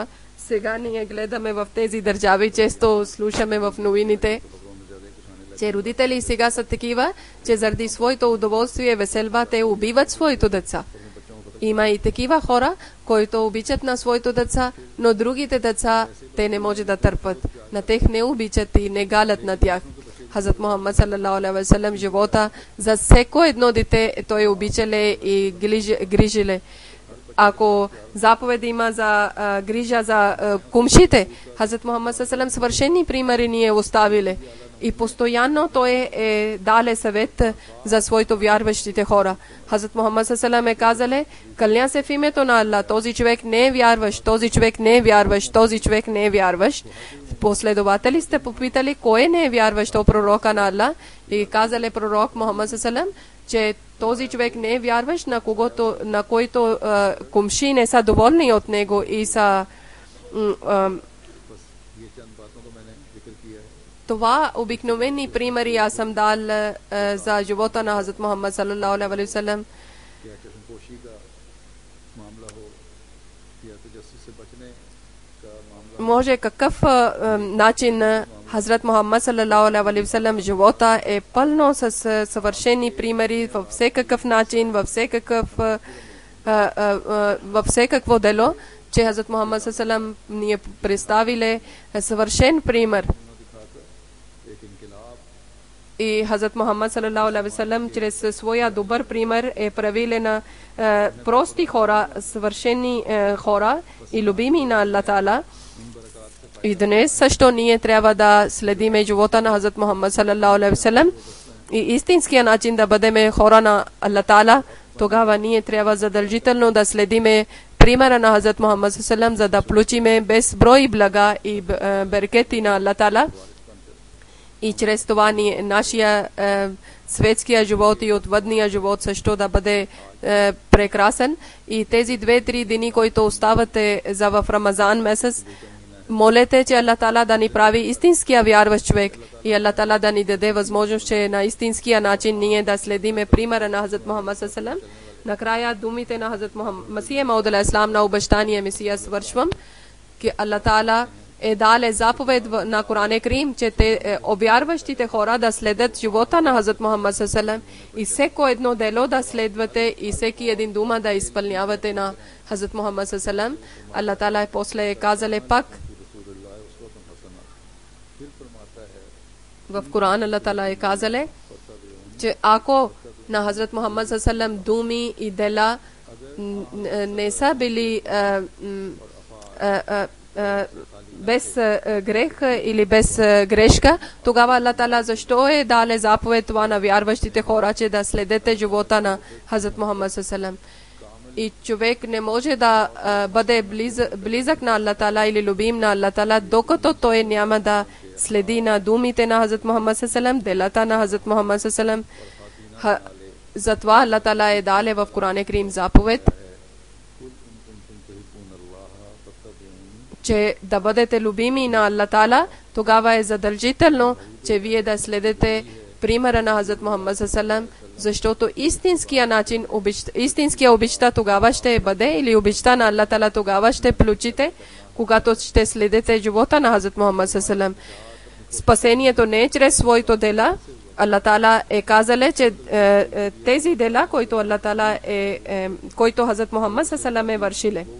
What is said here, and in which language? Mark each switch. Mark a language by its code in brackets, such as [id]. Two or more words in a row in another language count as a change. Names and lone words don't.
[bg] Сега ние гледаме в тези държави, често слушаме в новините, че родители сега са такива, че заради своето удоволствие и веселба те убиват своите деца. Има и такива хора, които обичат на своите деца, но другите деца те не може да търпят. На тях не обичат и не галят на тях. Хазрат Мухаммад [ar] صلى الله عليه وسلم [bg] живота за всеко едно дете той обичале и грижиле. Ако заповед има за грижа за кумшите, Хазрат Мухаммад [ar] صلى الله عليه وسلم [bg] съвършени примери ни е оставиле. И постоянно той е дале съвет за своите вярващите хора. Хазрат Мухаммад [ar] صلى الله عليه وسلم [bg] е казале, кълня се в името на Аллах, този човек не е вярващ, този човек не е вярващ, този човек не е вярващ. Последователи сте попитали, кой не е вярващ о пророка на Аллах? И казале пророк Мухаммад [ar] صلى الله عليه وسلم, [bg] че този човек не е вярващ, на който кумши не са доволни от него и са това обикновени примери аз съм дал за живота на Хазрат Мухаммад [ar] صلى الله عليه وسلم. [bg] Може какъв начин Хазрат Мухаммад [ar] صلى الله عليه وسلم [bg] живота е пълно с съвършени примери във всекакъв начин, във всекакво дело, че Хазрат Мухаммад [ar] صلى الله عليه وسلم [bg] ни е представиле съвършен пример. И Хазрат Мухаммад [ar] صلى الله عليه وسلم [bg] чрез своя добър пример е правиле на прости хора, съвършени хора и любими на Аллах Таала. И днес също ние трябва да следиме живота на Хазрат Мухаммад [ar] صلى الله عليه وسلم [bg] и истинския начин да бъдем хора на Аллах Таала. Тогава ние трябва задължително да следиме примера на Хазрат Мухаммад [ar] صلى الله عليه وسلم, [bg] за да получиме безброй блага и берекети на Аллах Таала. И чрез това нашия светския живот и отвъдния живот също да бъде прекрасен. И тези 2-3 дни, които оставате за в Рамазан месец, молете, че Аллах Таала да ни прави истинския вярващ човек и Аллах Таала да ни даде възможност, че на истинския начин ние да следиме примера на Хазрат Мухаммад [ar] صلى الله عليه وسلم. [bg] Накрая думите на Хазрат Масия Мауд [ar] عليه السلام [bg] на обещания Месия свършвам, че Аллах Таала е дале заповед на Коран Карим, че те обярващите хора да следят живота на Хазрат Мухаммад [ar] صلى الله عليه وسلم [bg] и всеко едно дело да следвате и всеки един дума да изпълнявате на Хазрат Мухаммад [ar] صلى الله عليه وسلم. [bg] Аллах Таала после е казале пак в Коран, Аллах Таала е казале, че ако на Хазрат Мухаммад [ar] صلى الله عليه وسلم [bg] думи и дела не са били без грех или без грешка, тогава Аллах Таала защо е дале заповед това на вярващите хора, че да следете живота на Хазрат Мухаммад [ar] صلى الله عليه وسلم. [bg] И човек не може да бъде близък на Аллах Таала или любим на Аллах Таала, докато той няма да следи на думите на Хазрат Мухаммад [ar] صلى الله عليه وسلم, [bg] делата на Хазрат Мухаммад [ar] صلى الله عليه وسلم. [bg] Затова Аллах Таала е дале в Коран Карим заповед, че да бъдете любими на Аллах Таала, тогава е задължително, че вие да следете примера на Хазрат Мухаммад [ar] صلى الله عليه وسلم, [bg] защото истинския начин, истинския обичта тогава ще бъде, или обичта на Аллах Таала тогава ще получите, когато ще следете живота на Хазрат Мухаммад [ar] صلى الله عليه وسلم. [bg] Спасението не е чрез своите дела. Аллах Таала е казале, че тези дела, които Аллах Таала който Хазрат Мухаммад [ar] صلى الله عليه وسلم [bg] е вършиле.